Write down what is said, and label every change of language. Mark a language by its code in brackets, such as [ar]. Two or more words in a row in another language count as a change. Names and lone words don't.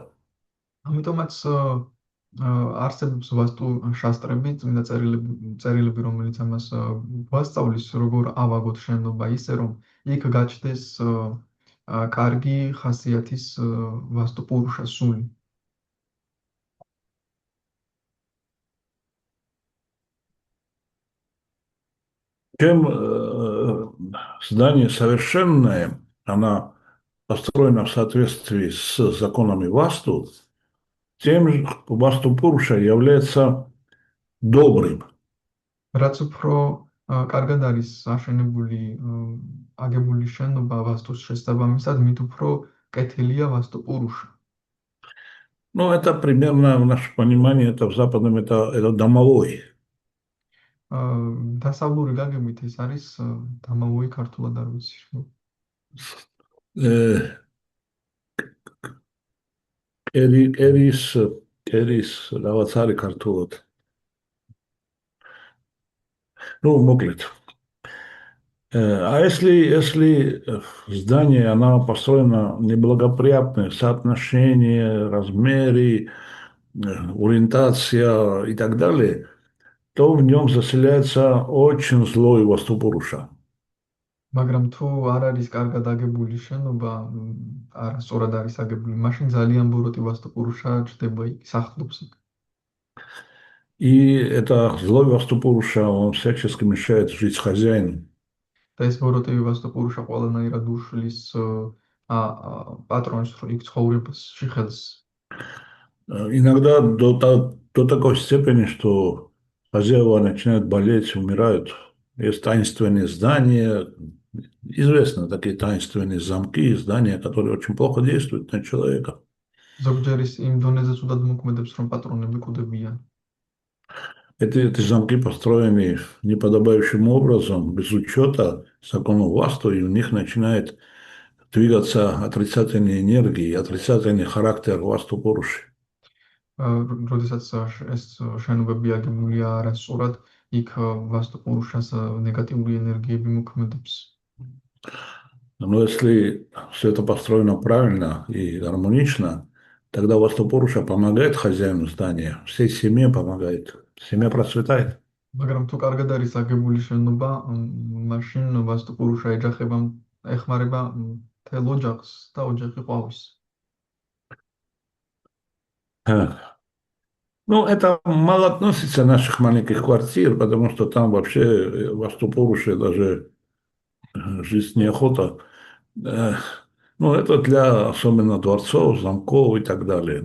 [ka] ამიტომაც არსებობს ვასტუ შასტრები, წმინდა წერილები, რომელიც ამას გვასწავლის, როგორ ავაგოთ შენობა ისე, რომ იქ გაჩნდეს კარგი ხასიათის ვასტუ პურუშა სული. [ru] Чем здание совершенное, она построена в соответствии с законами Васту, тем Васту Пуруша является добрым. [ka] რაც უფრო კარგად არის აშენებული, აგებული შენობა ვასტუს შესაბამისად, მით უფრო კეთილია ვასტუ პურუშა. [ru] Ну, это примерно, в нашем понимании, это в западном, это домовой. [ka] დასავლური გაგებით ეს არის დამავოი ქართულად არ ვიცი. Э, კერის, კერის რაღაც არის ქართულად. [ru] Ну, моклет. А если здание, оно построено неблагоприятное, соотношение, размеры, ориентация и так далее, то в нем заселяется очень злой ваступуруша. [ka] მაგრამ თუ არ არის კარგად აგებული შენობა, არასწორად არის აგებული, მაშინ ძალიან ბოროტი ვასტუ პურუშა ჩდება იქ, სახლობს იქ. [ru] И это злой ваступуруша, он всячески мешает жить хозяину. [ka] და ეს ბოროტი ვასტუ пуруша ყველანაირად უშლის პატრონს იქ ცხოვრებაში ხელს. [ru] Иногда до такой степени, что хозяева начинают болеть, умирают. Есть таинственные здания, известны такие таинственные замки, здания, которые очень плохо действуют на человека. [ka] ზოგჯერ ის იმ დონეზე ცუდად მოქმედებს, რომ პატრონები კვდებიან. [ru] Эти замки построены неподобающим образом, без учета законов Васту, и у них начинает двигаться отрицательные энергии, отрицательный характер Васту Пуруши. [ka] როდესაც ეს შენობები აგებულია არასწორად, იქ ვასტუ პურუშას ნეგატიური ენერგიები მოქმედებს. [ru] Но если все это построено правильно и гармонично, тогда Васту Пуруша помогает хозяину здания, всей семье помогает, семья процветает. [ka] მაგრამ თუ კარგად არის აგებული შენობა, მაშინ ვასტუ პურუშა ეხმარება მთელ ოჯახს და ოჯახი ყვავის. [ru] Ну, это мало относится наших маленьких квартир, потому что там вообще Васту Пуруши даже жизнь неохота. Ну, это для особенно дворцов, замков и так далее.